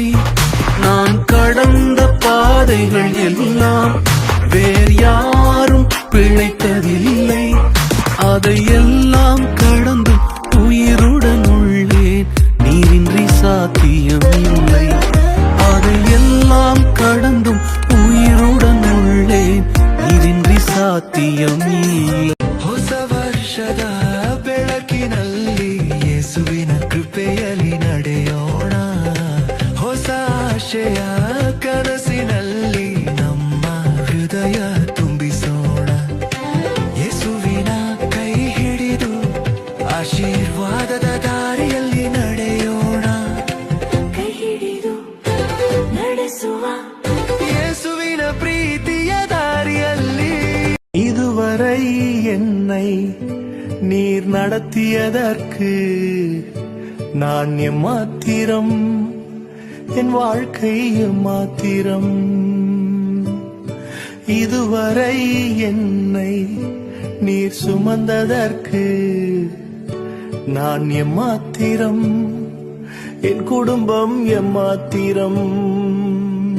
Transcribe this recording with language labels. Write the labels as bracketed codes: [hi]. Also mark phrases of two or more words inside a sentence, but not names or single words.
[ta] நான் கடந்த பாதைகள் எல்லாம் வேறு யாரும் பிழைத்ததில்லை. அதையெல்லாம் கடந்து உயிருடன் உள்ளேன், நீரின்றி சாத்தியம் இல்லை. அதையெல்லாம் கடந்தும் உயிருடன் உள்ளேன், நீரின்றி சாத்தியம் இல்லை. [kn] ಹೊಸ ವರ್ಷದ ಬೆಳಕಿನಲ್ಲಿ ಯೇಸುವಿನ ಕೃಪೆಯಲ್ಲಿ ನಡೆಯೋಣ. ಹೊಸ ಆಶಯ ಕನಸಿನಲ್ಲಿ ನಮ್ಮ ಹೃದಯ ತುಂಬಿಸೋಣ. ಯೇಸುವಿನ ಕೈ ಹಿಡಿದು ಆಶೀರ್ವಾದದ ದಾರಿಯಲ್ಲಿ ನಡೆಯೋಣ. ಕೈ ಹಿಡಿದು ನಡೆಸುವ ಯೇಸುವಿನ ಪ್ರೀತಿಯ ದಾರಿಯಲ್ಲಿ. [ta] இதுவரை என்னை நீர் நடத்தியதற்கு நான் எம்மாத்திரம், என் வாழ்க்கை எம்மாத்திரம். இதுவரை என்னை நீர் சுமந்ததற்கு நான் எம்மாத்திரம், என் குடும்பம் எம்மாத்திரம்.